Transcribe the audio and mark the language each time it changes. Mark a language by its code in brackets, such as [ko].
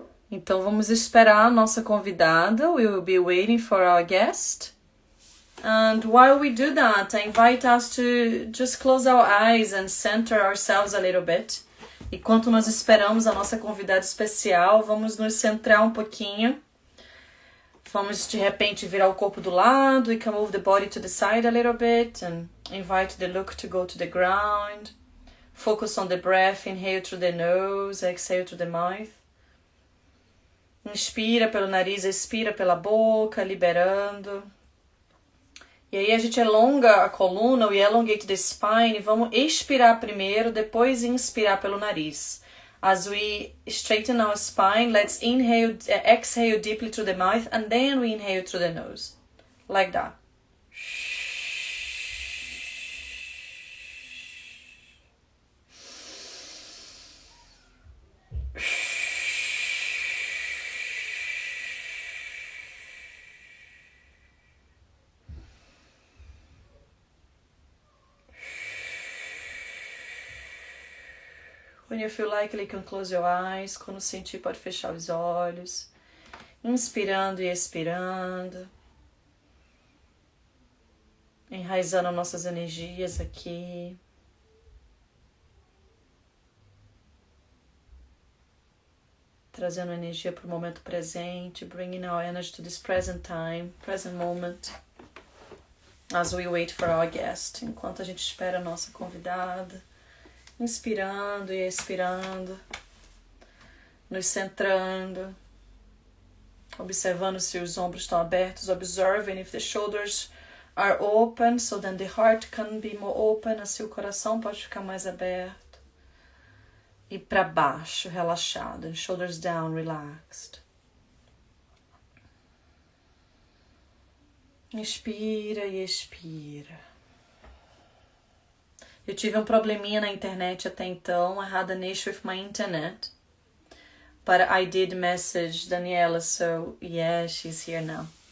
[pt] Então vamos esperar a nossa convidada. [en] We will be waiting for our guest. And while we do that, I invite us to just close our eyes and center ourselves a little bit. [pt] Enquanto nós esperamos a nossa convidada especial, vamos nos centrar um pouquinho. Vamos de repente virar o corpo do lado. [en] We can move the body to the side a little bit and invite the look to go to the ground. Focus on the breath. Inhale through the nose, exhale through the mouth. [pt] Inspira pelo nariz, expira pela boca, liberando. E aí a gente alonga a coluna, [en] we elongate the spine. [pt] Vamos expirar primeiro, depois inspirar pelo nariz. [en] As we straighten our spine, let's exhale deeply through the mouth, and then we inhale through the nose. Like that. When you feel like you can close your eyes. [pt] Quando sentir, pode fechar os olhos. Inspirando e expirando. Enraizando nossas energias aqui. Trazendo energia para o momento presente. [en] Bringing our energy to this present time, present moment. As we wait for our guest. [pt] Enquanto a gente espera a nossa convidada. Inspirando e expirando, nos centrando, observando se os ombros estão abertos, [en] observing if the shoulders are open, so then the heart can be more open, [pt] assim o coração pode ficar mais aberto. E para baixo, relaxado, [en] and shoulders down, relaxed. [pt] Inspira e expira. Eu tive um probleminha na internet até então. [en] I had an issue with my internet. But I did message Daniela, so yeah, she's here now.